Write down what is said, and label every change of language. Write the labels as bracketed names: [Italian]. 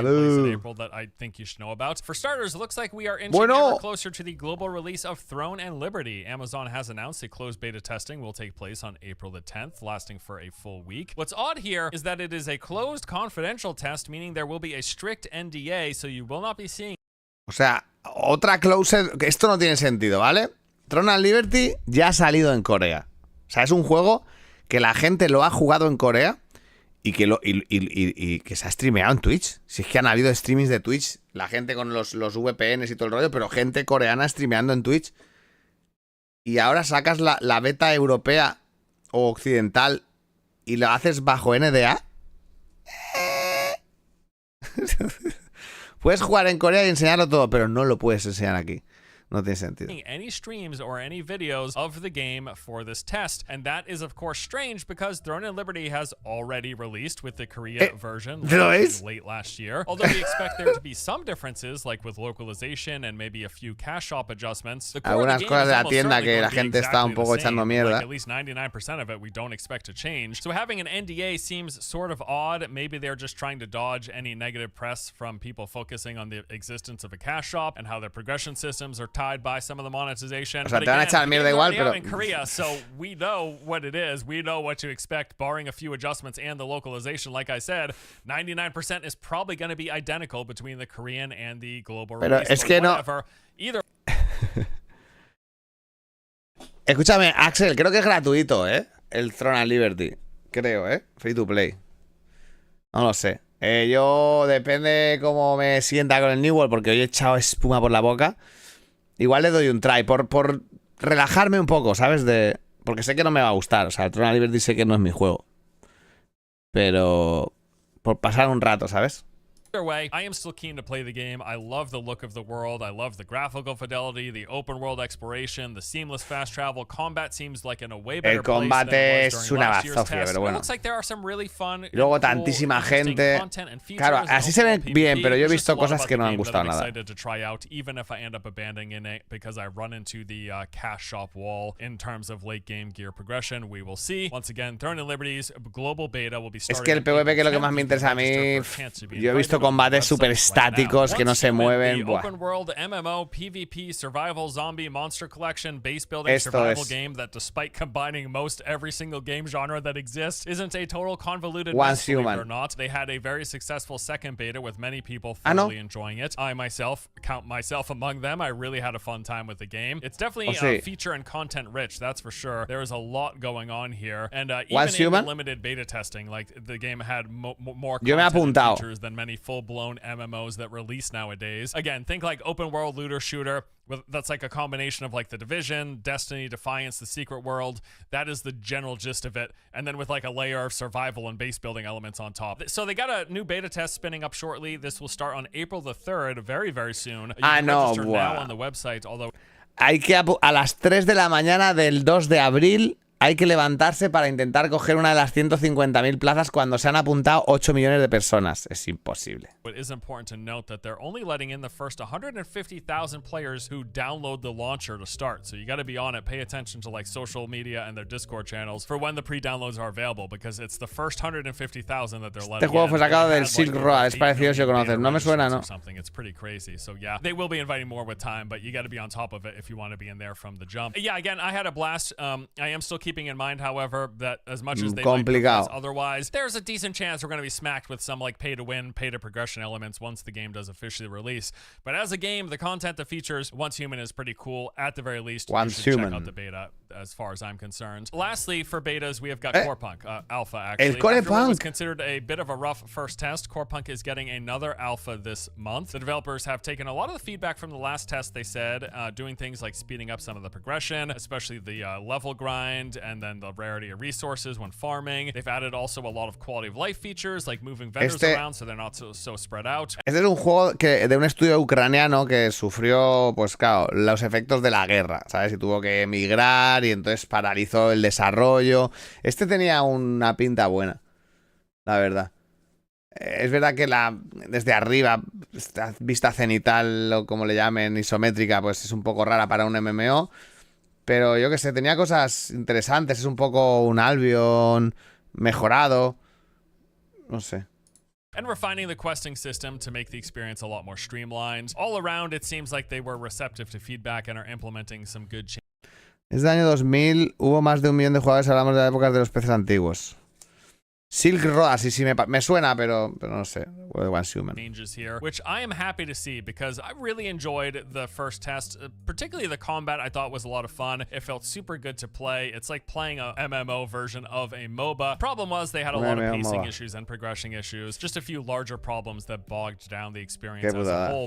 [English] In April that I think you should know about. For starters, it looks like we are inching ever closer to the global release of Throne and Liberty. Amazon has announced a closed beta testing will take place on April the 10th, lasting for a full week. What's odd here is that it is a closed confidential test, meaning there will be a strict NDA, so you will not be seeing. [Spanish] O sea, otra closed, que esto no tiene sentido, ¿vale? Throne and Liberty ya ha salido en Corea. O sea, es un juego que la gente lo ha jugado en Corea y que se ha streameado en Twitch. Si es que han habido streamings de Twitch, la gente con los VPNs y todo el rollo, pero gente coreana streameando en Twitch. Y ahora sacas la beta europea o occidental y lo haces bajo NDA. Puedes jugar en Corea y enseñarlo todo, pero no lo puedes enseñar aquí. No tiene sentido. [English] Any streams or any videos of the game for this test, and that is of course strange because Throne and Liberty has already released with the Korea version late last year. Although we expect there to be some differences, like with localization and maybe a few cash shop adjustments. The core [Spanish] Algunas cosas de la tienda que la gente está un poco echando mierda. [English] Like at least 99% of it we don't expect to change. So having an NDA seems sort of odd. Maybe they're just trying to dodge any negative press from people focusing on the existence of a cash shop and how their progression systems are tied by some of the monetization. [Spanish] O sea, te van a echar mierda igual, pero [English] in Korea, so we know what it is. We know what to expect, barring a few adjustments and the localization. Like I said, 99% is probably going to be identical between the Korean and the global release. [Spanish] Es que no. [English] Either. [Spanish] Escúchame, Axel, creo que es gratuito, el Throne and Liberty. Creo, free to play. No lo sé. Yo depende cómo me sienta con el New World, porque hoy he echado espuma por la boca. Igual le doy un try por relajarme un poco, ¿sabes? Porque sé que no me va a gustar. O sea, el Throne and Liberty sé que no es mi juego. Pero por pasar un rato, ¿sabes? [English] Either way, I am still keen to play the game. I love the look of the world. I love the graphical fidelity, the open world exploration, the seamless fast travel. Combat seems like in a way better place than it was during last year's test. [Spanish] Pero bueno. [English] It looks like there are some really fun, [Spanish] y luego tantísima gente. Claro, así se ven bien, pero yo he visto cosas que no me han gustado nada. [English] Excited to try out, even if I end up abandoning it because I run into the cash shop wall in terms of late game gear progression. We will see. Once again, Throne and Liberty's global beta will be starting. [Spanish] Es que el PvP, que es lo que más me interesa a mí, yo he visto combates súper estáticos que no se mueven. [English] The open world MMO PvP survival zombie monster collection base building survival game that, despite combining most every single game genre that exists, isn't a total convoluted mess, believe it or not. They had a very successful second beta with many people thoroughly enjoying it. I myself count myself among them. I really had a fun time with the game. It's definitely feature and content rich, that's for sure. There is a lot going on here, and even in the limited beta testing, like the game had more content and features than many full full-blown MMOs that release nowadays. Again, think like open world looter shooter that's like a combination of like The Division, Destiny, Defiance, The Secret World. That is the general gist of it. And then with like a layer of survival and base building elements on top. So they got a new beta test spinning up shortly. This will start on April the 3rd, very, very soon. You can register now on the website, although... [Spanish] Hay que a las 3 de la mañana del 2 de abril hay que levantarse para intentar coger una de las 150.000 plazas cuando se han apuntado 8 millones de personas. Es imposible. [English] It is important to note that they're only letting in the first 150,000 players who download the launcher to start. So you got to be on it. Pay attention to like social media and their Discord channels for when the pre-downloads are available, because it's the first 150,000 that they're letting in. [Spanish] Este juego fue sacado del Silk Road. Es parecido si lo conoces. No me suena, ¿no? [English] It's pretty crazy. So yeah, they will be inviting more with time, but you got to be on top of it if you want to be in there from the jump. Yeah, again, I had a blast. I am still keeping in mind, however, that as much as they might progress otherwise, there's a decent chance we're going to be smacked with some like pay-to-win, pay-to-progression elements once the game does officially release. But as a game, the content that features Once Human is pretty cool. At the very least, you should check out the beta as far as I'm concerned. Lastly, for betas, we have got Core Punk Alpha, actually. [Spanish] El Core [English] After what was Punk considered a bit of a rough first test, Core Punk is getting another alpha this month. The developers have taken a lot of the feedback from the last test, they said, doing things like speeding up some of the progression, especially the level grind, and then the rarity of resources when farming. They've added also a lot of quality of life features, like moving vendors around so they're not so spread out. [Spanish] Este es un juego de un estudio ucraniano que sufrió, pues claro, los efectos de la guerra, ¿sabes? Y tuvo que emigrar y entonces paralizó el desarrollo. Este tenía una pinta buena, la verdad. Es verdad que desde arriba, esta vista cenital, o como le llamen, isométrica, pues es un poco rara para un MMO. Pero yo que sé, tenía cosas interesantes. Es un poco un Albion mejorado. No sé. [English] And refining the questing system to make the experience a lot more streamlined. All around, it seems like they were receptive to feedback and are implementing some good changes. [Spanish] Desde el año 2000 hubo más de 1 millón de jugadores. Hablamos de la época de los peces antiguos. Silk Road, así sí me suena, pero no sé. [English] Changes here, which I am happy to see because I really enjoyed the first test. Particularly the combat, I thought was a lot of fun. It felt super good to play. It's like playing a MMO version of a MOBA. Problem was they had a lot of pacing issues and progression issues. Just a few larger problems that bogged down the experience as a whole.